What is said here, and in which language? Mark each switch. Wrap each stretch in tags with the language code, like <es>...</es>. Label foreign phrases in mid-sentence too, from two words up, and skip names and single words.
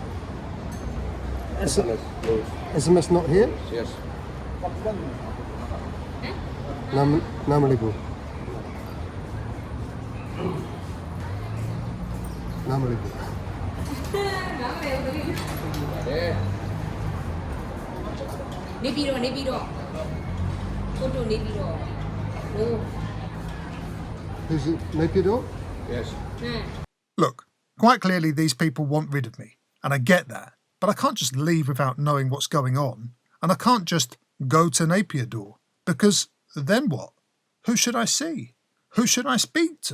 <en>SMS news. SMS not here? Yes. Namalibu. Namalibu. Yeah.</en> <my>နေပြီးတော့ဖိုတိုနေပြီးတော့ဟို</my> <en>Is it Naypyidaw? Yes. Look, quite clearly these people want rid of me, and I get that, but I can't just leave without knowing what's going on, and I can't just go to Naypyidaw, because then what? Who should I see? Who should I speak to?</en>